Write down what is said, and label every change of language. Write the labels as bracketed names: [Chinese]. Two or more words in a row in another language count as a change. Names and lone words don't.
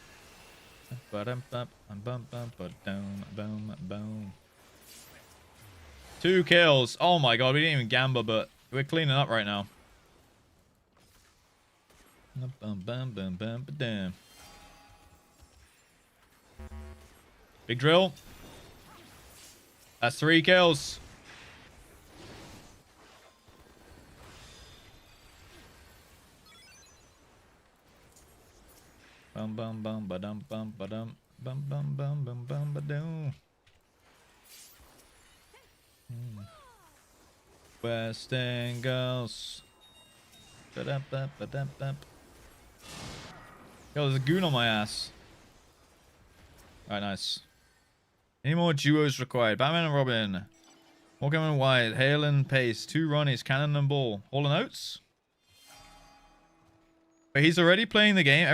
[English] 2 kills. Oh my god, we didn't even gamble, but we're cleaning up right now. Big drill. That's 3 kills. Bum bum bum ba dum bum ba dum bum bum bum bum bum ba dum. West End girls. Ba-dum-bum. Yo, there's a goon on my ass. Alright, nice. Any more duos required? Batman and Robin. Morgan and White. Hale and Pace. 2 Ronnies. Cannon and Ball. Hall and Oates? But he's already playing the game.